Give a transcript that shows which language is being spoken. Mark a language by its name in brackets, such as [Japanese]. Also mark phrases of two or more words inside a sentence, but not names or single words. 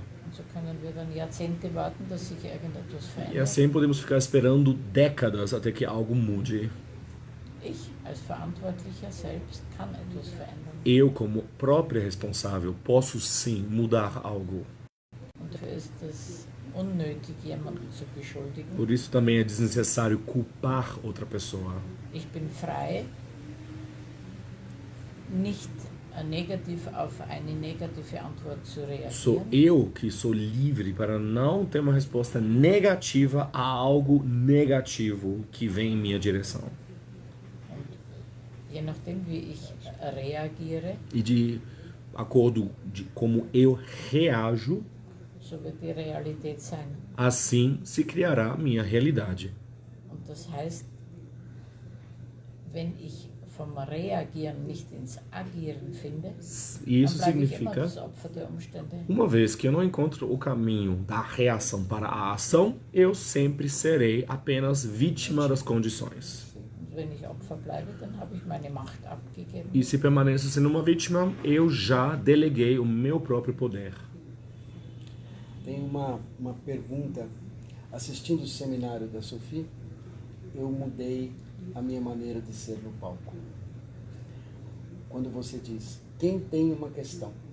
[German] Und so können wir dann Jahrzehnte warten, dass sich irgendetwas [Portuguese] E [German] verändert. [Portuguese] assim podemos ficar esperando décadas até que algo mude. [German] Ich als Verantwortlicher selbst kann etwas verändern. [Portuguese] Eu, como própria responsável, posso sim mudar algo. [German] Und dafür ist es unnötig, jemanden zu beschuldigen. [Portuguese] Por isso também é desnecessário culpar outra pessoa. [German] Ich bin frei, nicht auf eine negative Antwort zu [Portuguese] Sou [German] reagieren. [Portuguese] eu que sou livre para não ter uma resposta negativa a algo negativo que vem em minha direção. [German] Und je nachdem, wie ich reagiere, [Portuguese] E de acordo de como eu reajo, [German] so wird die Realität sein. [Portuguese] assim se criará a minha realidade. [German] Und das heißt, wenn ich vom Reagieren nicht ins Agieren finde, [Portuguese] E isso [German] dann bleibe ich immer [Portuguese] significa, [German] das Opfer der Umstände. [Portuguese] uma vez que eu não encontro o caminho da reação para a ação, eu sempre serei apenas vítima das condições. [German] Und wenn ich Opfer bleibe, dann habe ich meine Macht abgegeben. [Portuguese] E se permaneço sendo uma vítima, eu já deleguei o meu próprio poder. Tem uma pergunta. Assistindo o seminário da Sophie, eu mudei a minha maneira de ser no palco. Quando você diz, quem tem uma questão?